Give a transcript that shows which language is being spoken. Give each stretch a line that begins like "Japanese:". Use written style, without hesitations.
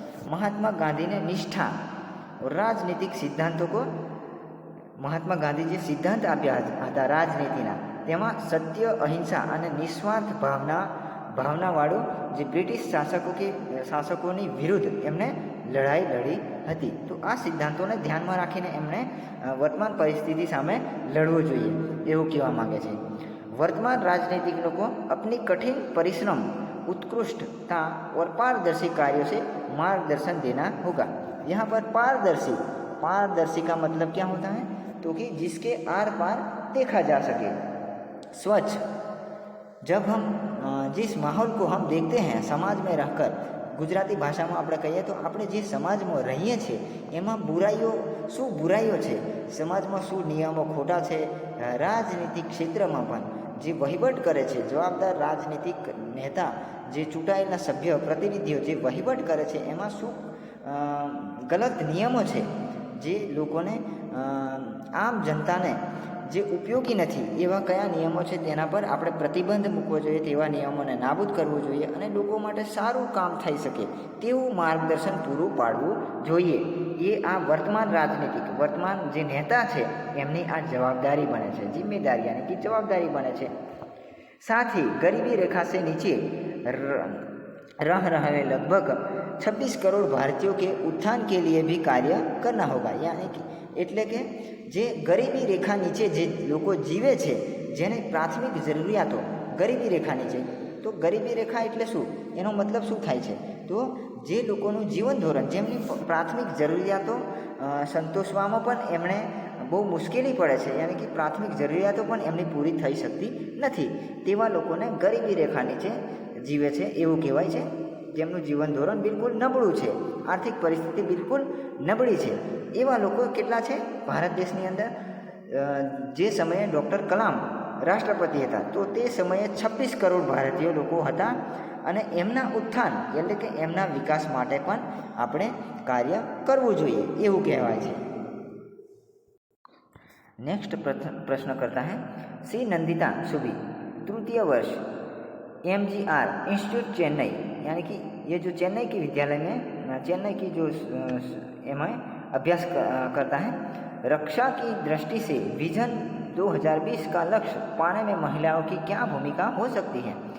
Gujarati: મહાત્મા ગાંધીને નિષ્ઠા
Hindi: और राजनीतिक सिद्धांतों को
Gujarati: મહાત્મા ગાંધીજી સિદ્ધાંત આપ્યા હતા રાજનીતિના, તેમાં સત્ય, અહિંસા અને નિસ્વાર્થ ભાવનાવાળું જે બ્રિટિશ શાસકોની વિરુદ્ધ એમણે લડાઈ લડી હતી. તો આ સિદ્ધાંતોને ધ્યાનમાં રાખીને એમણે વર્તમાન પરિસ્થિતિ સામે લડવું જોઈએ એવું કહેવા માંગે છે.
Hindi: वर्तमान राजनीतिक को अपनी कठिन परिश्रम, उत्कृष्टता और पारदर्शी कार्यों से मार्गदर्शन देना होगा. यहाँ पर पारदर्शी का मतलब क्या होता है? तो कि जिसके आर पार देखा जा सके. स्वच्छ, जब हम जिस माहौल को हम देखते हैं समाज में रहकर, गुजराती भाषा में
Gujarati: આપણે કહીએ તો આપણે જે સમાજમાં રહીએ છીએ એમાં શું બુરાઈઓ છે, સમાજમાં શું નિયમો ખોટા છે, રાજનીતિક ક્ષેત્રમાં પણ જે વહીવટ કરે છે જવાબદાર રાજનીતિક નેતા, જે ચૂંટાયેલા સભ્ય પ્રતિનિધિઓ જે વહીવટ કરે છે એમાં શું ગલત નિયમો છે, જે લોકોને આમ જનતાને જે ઉપયોગી નથી એવા કયા નિયમો છે તેના પર આપણે પ્રતિબંધ મૂકવો જોઈએ, તેવા નિયમોને નાબૂદ કરવું જોઈએ અને લોકો માટે સારું કામ થઈ શકે તેવું માર્ગદર્શન પૂરું પાડવું જોઈએ. એ આ વર્તમાન જે નેતા છે એમની આ જવાબદારી બને છે, જિમ્મેદારી યાनी
Hindi: कि जवाबदारी बने
Gujarati: છે.
Hindi: साथ ही गरीबी रेखा से नीचे रह रहे लगभग 26 करोड़ भारतीयों के उत्थान के लिए भी कार्य करना होगा.
Gujarati: यानी कि એટલે કે જે ગરીબી રેખા નીચે જે લોકો જીવે છે, જેને પ્રાથમિક જરૂરિયાતો ગરીબી રેખા નીચે, તો ગરીબી રેખા એટલે શું, એનો મતલબ શું થાય છે? તો જે લોકોનું જીવન ધોરણ, જેમની પ્રાથમિક જરૂરિયાતો સંતોષવામાં પણ એમણે બહુ મુશ્કેલી પડે છે, યાની કે પ્રાથમિક જરૂરિયાતો પણ એમની પૂરી થઈ શકતી નથી, તેવા લોકોને ગરીબી રેખા નીચે જીવે છે એવું કહેવાય છે. જેમનું જીવન ધોરણ બિલકુલ નબળું છે, આર્થિક પરિસ્થિતિ બિલકુલ નબળી છે, એવા લોકો કેટલા છે ભારત દેશની અંદર? જે સમયે ડૉક્ટર કલામ રાષ્ટ્રપતિ હતા તો તે સમયે 26 કરોડ ભારતીય લોકો હતા અને એમના ઉત્થાન એટલે કે એમના વિકાસ માટે પણ આપણે કાર્ય કરવું જોઈએ એવું કહેવાય છે.
Hindi: नेक्स्ट प्रश्न करता है सी नंदिता सुबी, तृतीय वर्ष MGR इंस्टीट्यूट चेन्नई, यानी कि ये जो चेन्नई की विद्यालय में चेन्नई की जो एम अभ्यास करता है. रक्षा की दृष्टि से विजन 2020 का लक्ष्य पाने में महिलाओं की क्या भूमिका हो सकती है?